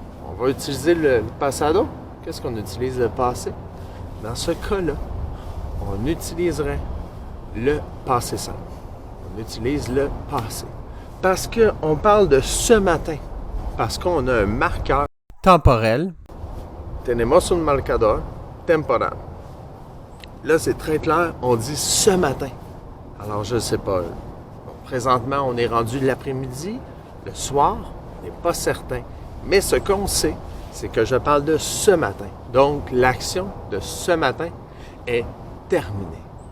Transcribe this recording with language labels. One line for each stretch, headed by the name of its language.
French: On va utiliser le pasado. Qu'est-ce qu'on utilise le passé? Dans ce cas-là, on utiliserait le passé simple. On utilise le passé. Parce qu'on parle de ce matin. Parce qu'on a un marqueur temporel.
Spanish: Tenemos un marcador temporal.
French: Là, c'est très clair, on dit ce matin. Alors, je ne sais pas. Présentement, on est rendu l'après-midi, le soir, on n'est pas certain. Mais ce qu'on sait, c'est que je parle de ce matin. Donc, l'action de ce matin est terminée.